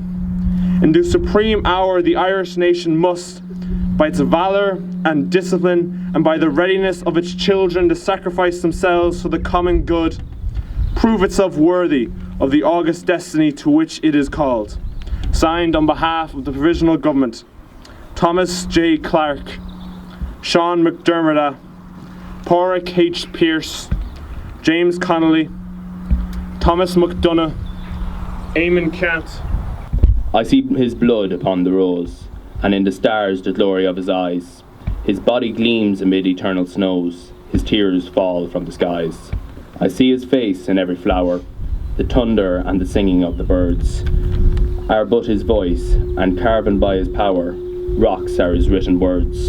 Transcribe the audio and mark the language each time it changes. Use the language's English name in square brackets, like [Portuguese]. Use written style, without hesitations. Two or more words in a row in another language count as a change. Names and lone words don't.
[English] In this supreme hour, the Irish nation must, by its valour and discipline, and by the readiness of its children to sacrifice themselves for the common good, prove itself worthy of the august destiny to which it is called. Signed on behalf of the Provisional Government, Thomas J. Clark, Sean McDermott, Pádraig H. Pearse, James Connolly, Thomas McDonough, Eamon Kent. I see his blood upon the rose, and in the stars the glory of his eyes. His body gleams amid eternal snows, his tears fall from the skies. I see his face in every flower, the thunder and the singing of the birds are but his voice, and carven by his power, rocks are his written words.